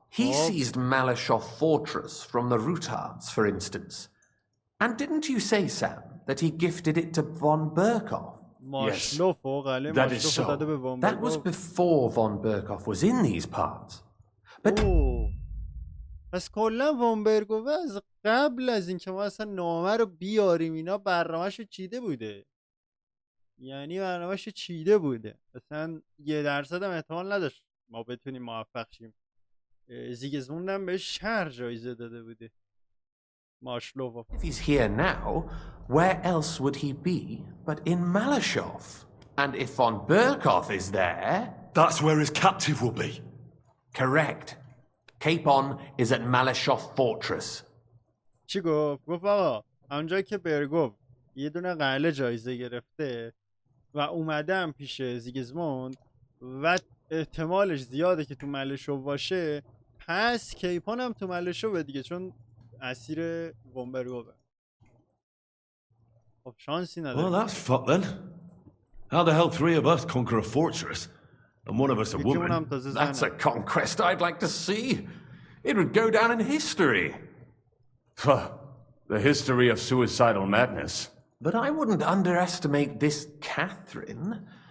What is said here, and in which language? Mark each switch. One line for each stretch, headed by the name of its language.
English: He seized Malashov Fortress from the Rutards, for instance. And didn't you say, Sam, that he gifted it to von Berkoff? Yes, that is so. That was before von Berkoff was in these parts. But
Persian: پس کلا وان برگوه از قبل از اینکه ما اصلا نامه رو بیاریم اینا برنامه‌شو چیده بوده. یعنی برنامه‌شو چیده بوده. اصلا 1% هم احتمال نداشت ما بتونیم موفق شیم. زیگزموند هم بهش شهر جایزه داده بوده. ماشلوف.
English: If he's here now, where else would he be but in Malashov? And if von Berkoff is there... That's where his captive will be. Correct. Capon is at Malashov Fortress.
Persian: چی گفت؟ گفت آقا اونجایی که برگوف یه دونه قلعه جایزه گرفته و اومدم پیش زیگزموند و احتمالش زیاده که تو ملشو باشه، پس کیپان هم تو ملشو دیگه، چون اسیر ومبرگوه. خب شانسی نداره.
English: Well, that's fucked then. How the hell 3 of us conquer a fortress and one of us a woman? That's a conquest I'd like to see. It would go down in history. The history of suicidal madness. But I wouldn't underestimate this Catherine.